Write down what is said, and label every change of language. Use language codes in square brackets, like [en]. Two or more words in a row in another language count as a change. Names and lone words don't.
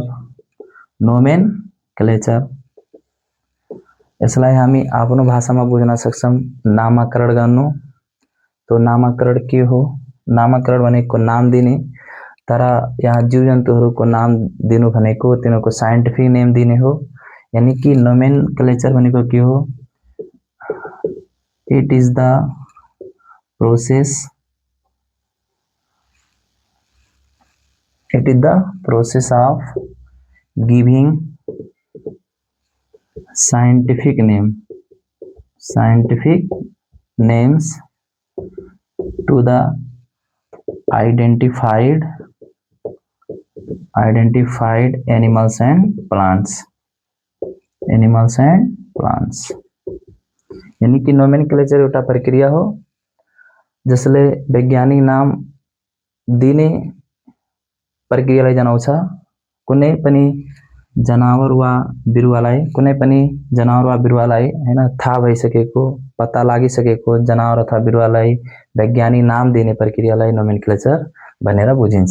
[ne] नोमेनक्लेचर यसलाई हामी आफ्नो भाषामा बुझ्न सक्छौं नामकरण गर्नु। तो नामकरण के हो? नामकरण भनेको नाम दिने, तर यहाँ जीव जन्तुहरूको नाम दिनु भनेको तिनीहरूको [en] scientific name [ne] दिने हो। यानी कि नोमेनक्लेचर भनेको के हो? [en] It is the process of giving scientific names to the identified animals and plants। [ne] यानी कि नोमेनक्लेचर एउटा प्रक्रिया हो जसले वैज्ञानिक नाम दिने प्रक्रियालाई जनाउँछ। कुनै पनि जनावर वा बिरुवालाई हैन थाहा भइसकेको, पत्ता लागिसकेको जनावर अथवा बिरुवालाई वैज्ञानिक नाम दिने प्रक्रियालाई नोमेनक्लेचर भनेर बुझिन्छ।